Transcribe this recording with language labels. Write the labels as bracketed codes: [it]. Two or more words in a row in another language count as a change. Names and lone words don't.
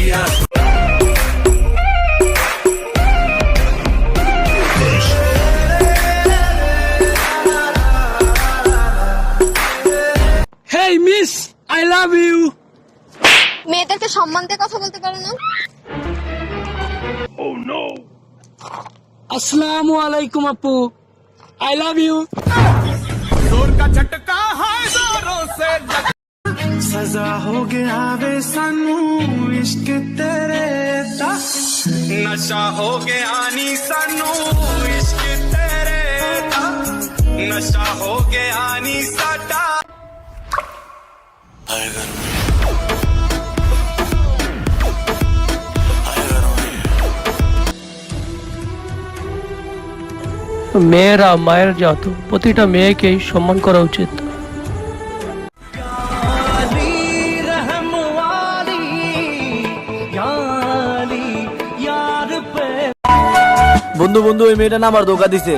[en] Hey miss, I love you. [bn] মেয়েদেরকে সম্মান দিয়ে কথা বলতে পারো না? [ar] السلام عليكم [en] আপু, I love you। [pa] ਸਜ਼ਾ ਹੋ ਗਿਆ ਵੇ ਸਾਨੂੰ ਇਸ਼ਕ ਤੇਰੇ ਦਾ, ਨਸ਼ਾ ਹੋ ਗਿਆ ਨੀ ਸਾਨੂੰ ਇਸ਼ਕ ਤੇਰੇ ਦਾ, ਨਸ਼ਾ ਹੋ ਗਿਆ ਨੀ ਸਾਡਾ। [bn] মেয়েরা মায়ের জাত, প্রতিটা মেয়েকেই সম্মান করা উচিত। বন্ধু বন্ধু, ওই মেয়েটা না আমার ধোকা দিছে।